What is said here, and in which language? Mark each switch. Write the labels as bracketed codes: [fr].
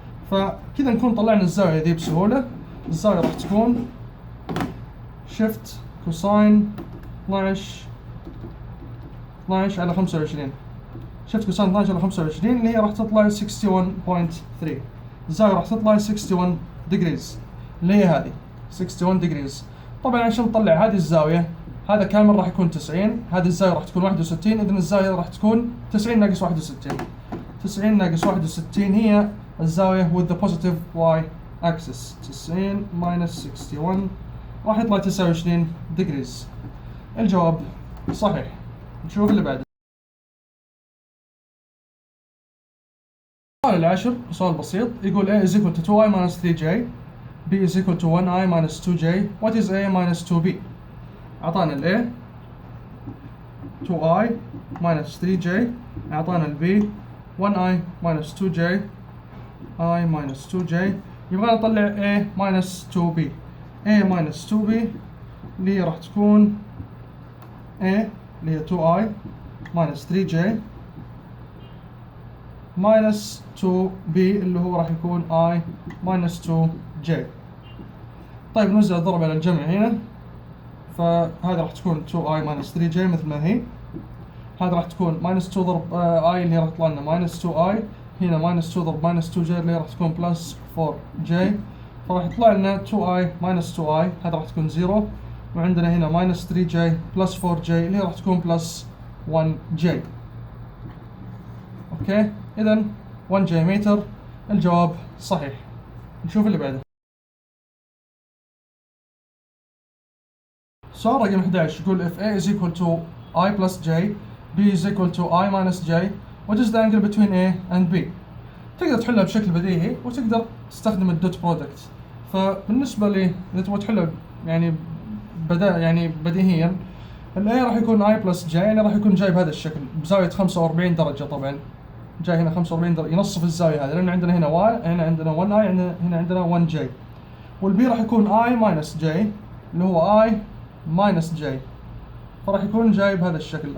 [ar] فكذا نكون طلعنا الزاويه ذي بسهوله. الزاويه راح تكون شيفت كوساين 12 على 25، شفت كوساين 12 على 25 اللي هي راح تطلع 61.3. الزاويه راح تطلع 61 ديجريز اللي هي هذه 61 ديجريز. طبعا عشان نطلع هذه الزاويه، هذا كامل راح يكون 90، هذه الزاويه راح تكون 61، اذا الزاويه راح تكون 90 ناقص 61. 90 ناقص 61 هي الزاويه [en] with the positive y axis. [ar] 90 minus 61 راح يطلع 29 ديجريز. الجواب صحيح. نشوف اللي بعده. السؤال العاشر سؤال بسيط، يقول [en] a is equal to 2i minus 3j, b is equal to 1i minus 2j, what is a minus 2b؟ [ar] أعطانا ال [en] a 2i minus 3j، أعطانا ال b 1i minus 2j I minus 2j. [ar] يبغى نطلع [en] a minus 2b. a minus 2b [ar] اللي هي راح تكون [en] a اللي هي 2i minus 3j minus 2b [ar] اللي هو راح يكون [en] I minus 2j. [ar] طيب نوزع الضرب على الجمع هنا، فهذا راح تكون 2i minus 3j مثل ما هي. هذا راح تكون minus 2 ضرب i اللي راح تطلع لنا minus 2i، هنا minus 2 ضرب minus 2j اللي راح تكون plus 4j، فراح يطلع لنا 2i minus 2i، هذا راح تكون 0، وعندنا هنا minus 3j plus 4j اللي راح تكون plus 1j. اوكي، اذا 1j متر. الجواب صحيح. نشوف اللي بعده. سؤال رقم 11 يقول [en] if a is equal to I plus j, b is equal to I minus j, what is the angle between a and b؟ [ar] تقدر تحلها بشكل بديهي وتقدر تستخدم الدوت برودكت. فبالنسبة لي إذا تبغى تحلها يعني بديهيا، ال a راح يكون I plus j يعني راح يكون جاي بهذا الشكل بزاوية 45 درجة. طبعا جاي هنا 45 درجة ينصف الزاوية هذه، لأن عندنا هنا y، هنا عندنا 1i، هنا عندنا 1j، والبي راح يكون I minus j اللي هو I minus j، فراح يكون جاي بهذا الشكل.